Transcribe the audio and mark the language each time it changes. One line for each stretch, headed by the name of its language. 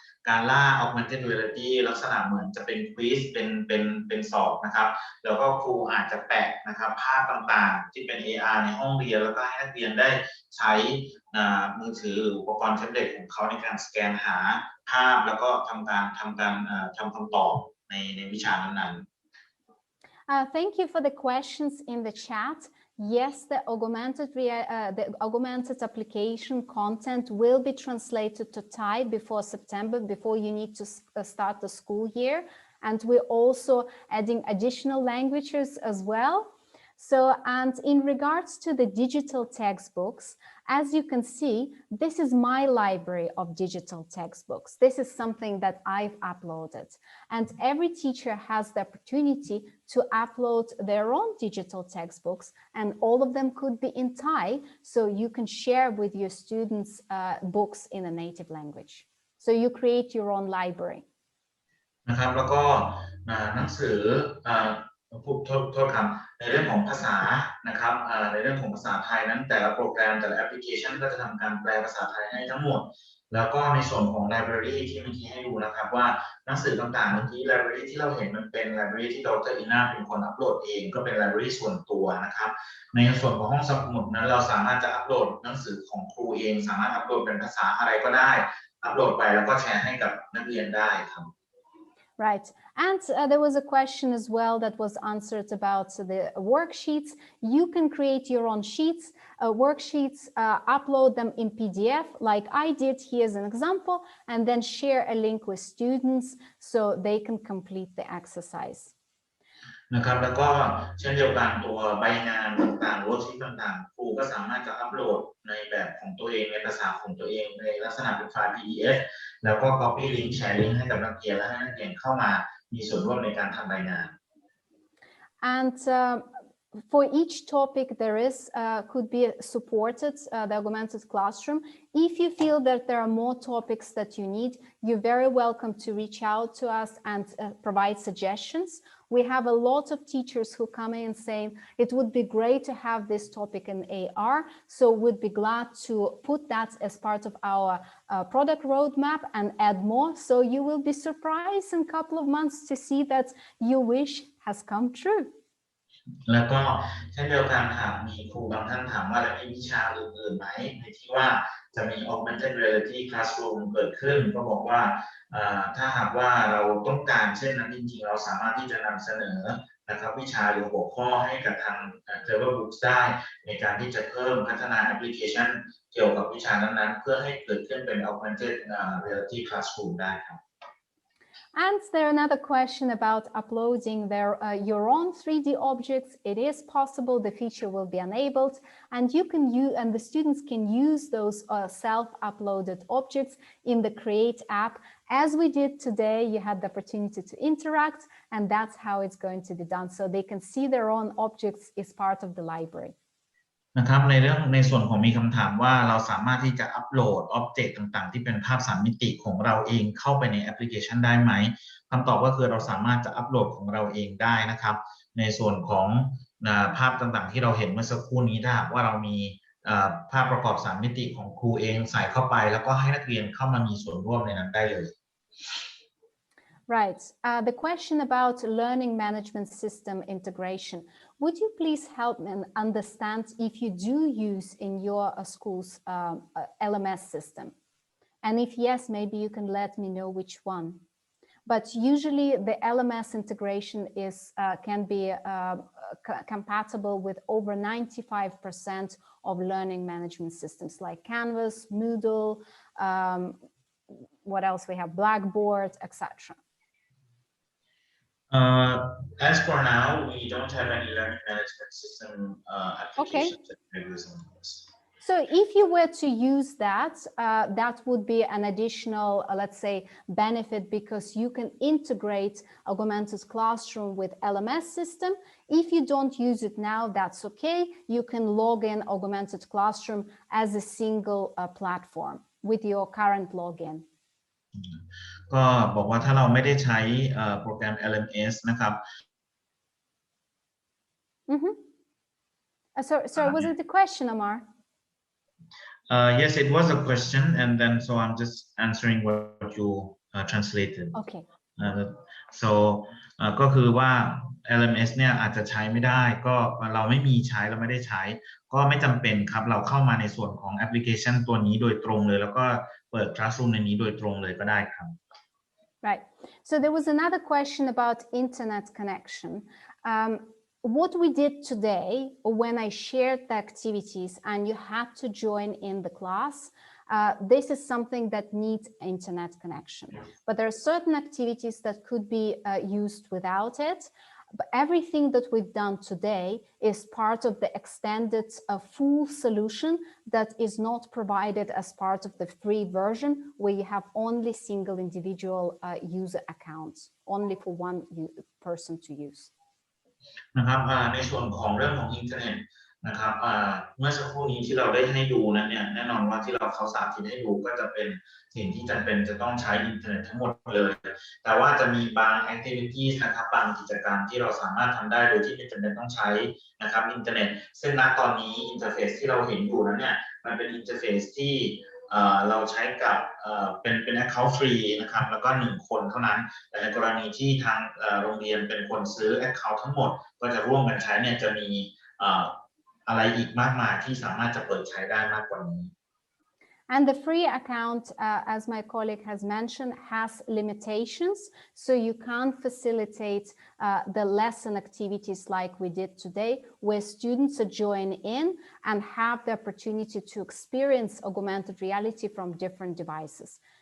Thai: การล่า Augmented Reality ลักษณะเหมือนจะเป็น quiz เป็นสอบนะครับแล้วก็ครูอาจจะแปะนะครับภาพต่างๆที่เป็น AR ในห้องเรียนแล้วก็ให้นักเรียนได้ใช้มือถือหรืออุปกรณ์แท็บเล็ตของเขาในการสแกนหาภาพแล้วก็ทำคำตอบในวิชานั้นๆ
English: Thank you for the questions in the chat. Yes, the augmented application content will be translated to Thai before September, before you need to start the school year. And we're also adding additional languages as well. So, and in regards to the digital textbooks, as you can see, this is my library of digital textbooks. This is something that I've uploaded. And every teacher has the opportunity to upload their own digital textbooks, and all of them could be in Thai, so you can share with your students books in a native language. So you create your own library.
Thai: นะครับแล้วก็หนังสือโทษครับในเรื่องของภาษานะครับในเรื่องของภาษาไทยนั้นแต่ละโปรแกรมแต่ละแอปพลิเคชันก็จะทำการแปลภาษาไทยให้ทั้งหมดแล้วก็ในส่วนของ library ที่เมื่อกี้ให้ดูนะครับว่าหนังสือต่างๆเมื่อกี้ library ที่เราเห็นมันเป็น library ที่ดร. อีน่าเป็นคนอัปโหลดเองก็เป็น library ส่วนตัวนะครับในส่วนของห้องสมุดนั้นเราสามารถจะอัปโหลดหนังสือของครูเองสามารถอัปโหลดเป็นภาษาอะไรก็ได้อัปโหลดไปแล้วก็แชร์ให้กับนักเรียนได้ครับ
English: Right. And there was a question as well that was answered about the worksheets. You can create your own sheets, worksheets, upload them in PDF like I did. Here's an example, and then share a link with students so they can complete the exercise.
Thai: นะครับแล้วก็เช่นเดียวกันตัวใบงานต่างๆเวิร์กชีทต่างๆครูก็สามารถจะอัปโหลดในแบบของตัวเองในภาษาของตัวเองในลักษณะเป็นไฟล์ PDF แล้วก็
English: copy link
Thai: แชร์ลิงก์ให้กับนักเรียนและให้นักเรียนเข้ามามีส่วนร่วมในการทำรายงาน
English: And for each topic there is could be supported the augmented classroom. If you feel that there are more topics that you need, you're very welcome to reach out to us and provide suggestions. We have a lot of teachers who come in saying it would be great to have this topic in AR, so we'd be glad to put that as part of our product roadmap and add more. So you will be surprised in a couple of months to see that your wish has come true.
Thai: แล้วก็เช่นเดียวกันหากมีครูบางท่านถามว่าแล้วมีวิชาอื่นๆไหมในที่ว่าจะมี Augmented Reality Classroom เกิดขึ้นก็บอกว่าถ้าหากว่าเราต้องการเช่นนั้นจริงๆเราสามารถที่จะนำเสนอนะครับวิชาหรือหัวข้อให้กับทาง Clever Books ได้ในการที่จะเพิ่มพัฒนาแอปพลิเคชันเกี่ยวกับวิชานั้นๆเพื่อให้เกิดขึ้นเป็น Augmented Reality Classroom ได้ครับ
English: And there another question about uploading your own 3D objects. It is possible. The feature will be enabled, and you can use, and the students can use those self-uploaded objects in the Create app. As we did today, you had the opportunity to interact, and that's how it's going to be done. So they can see their own objects as part of the library.
Thai: นะครับในส่วนของมีคำถามว่าเราสามารถที่จะอัปโหลดอ็อบเจกต์ต่างๆที่เป็นภาพ3มิติของเราเองเข้าไปในแอปพลิเคชันได้ไหมคำตอบก็คือเราสามารถจะอัปโหลดของเราเองได้นะครับในส่วนของภาพต่างๆที่เราเห็นเมื่อสักครู่นี้ถ้าหากว่าเรามีภาพประกอบ3มิติของครูเองใส่เข้าไปแล้วก็ให้นักเรียนเข้ามามีส่วนร่วมในนั้นได้เลย
English: Right. The question about learning management system integration. Would you please help me understand if you do use in your school's LMS system? And if yes, maybe you can let me know which one. But usually the LMS integration can be compatible with over 95% of learning management systems like Canvas, Moodle, what else we have, Blackboard, etc. As for now, we don't have any learning management system applications that we're using. So if you were to use that, that would be an additional, let's say, benefit because you can integrate Augmented Classroom with LMS system. If you don't use it now, that's okay. You can log in Augmented Classroom as a single platform with your current login.
Thai: ก็บอกว่าถ้าเราไม่ได้ใช้โปรแกรม LMS นะครับ
English: Sorry, was it the question, Amar? Yes, it was a question, and then so I'm just answering what you translated. Okay.
Thai: So ก็คือว่า LMS เนี่ยอาจจะใช้ไม่ได้ก็เราไม่มีใช้เราไม่ได้ใช้ก็ไม่จำเป็นครับเราเข้ามาในส่วนของแอปพลิเคชันตัวนี้โดยตรงเลยแล้วก็เปิด Classroom ในนี้โดยตรงเลยก็ได้ครับ
English: Right. So there was another question about internet connection. what we did today, when I shared the activities and you had to join in the class, this is something that needs internet connection. But there are certain activities that could be used without it. But everything that we've done today is part of the extended full solution that is not provided as part of the free version, where you have only single individual user accounts, only for one person to use.
Thai: นะครับในส่วนของเรื่องของอินเทอร์เน็ตนะครับเมื่อสักครู่นี้ที่เราได้ให้ดูนั้นเนี่ยแน่นอนว่าที่เขาสาธิตให้ดูก็จะเป็นสิ่งที่จำเป็นจะต้องใช้อินเทอร์เน็ตทั้งหมดเลยแต่ว่าจะมีบาง activities นะครับบางกิจกรรมที่เราสามารถทำได้โดยที่ไม่จำเป็นต้องใช้นะครับอินเทอร์เน็ตซึ่งณตอนนี้อินเทอร์เฟซที่เราเห็นอยู่นั้นเนี่ยมันเป็นอินเทอร์เฟซที่ เราใช้กับเป็น account ฟรีนะครับแล้วก็1คนเท่านั้นแต่ในกรณีที่ทางโรงเรียนเป็นคนซื้อ account ทั้งหมดก็จะร่วมกันใช้เนี่ยจะมีอะไรอีกมากมายที่สามารถจะเปิดใช้ได้มากกว่านี้
English: And the free account, as my colleague has mentioned, has limitations. So you can't facilitate the lesson activities like we did today, where students join in and have the opportunity to experience augmented reality from different devices.